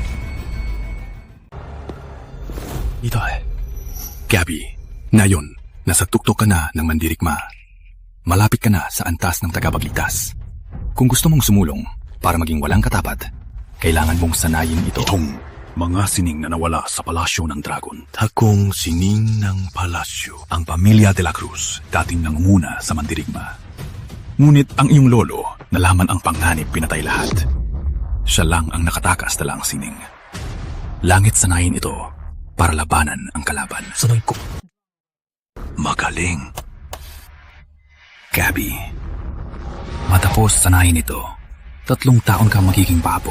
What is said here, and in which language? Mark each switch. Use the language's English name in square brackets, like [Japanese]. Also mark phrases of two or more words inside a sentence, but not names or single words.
[Filipino] Itay, Gabi, ngayon, nasa tuktok ka na ng mandirigma. Malapit ka na sa antas ng tagapagligtas. Kung gusto mong sumulong para maging walang katapat, kailangan mong sanayin ito. Itong mga sining na nawala sa palasyo ng dragon. Takong sining ng palasyo. Ang pamilya de la Cruz, dating nangunguna sa mandirigma. Ngunit ang iyong lolo, nalaman ang panganib pinatay lahat. Siya lang ang nakatakas na lang sining. Langit sanayin ito para labanan ang kalaban. Sanoy ko. Magaling. Gabi, matapos sanayin ito, 3 taon kang magiging babo.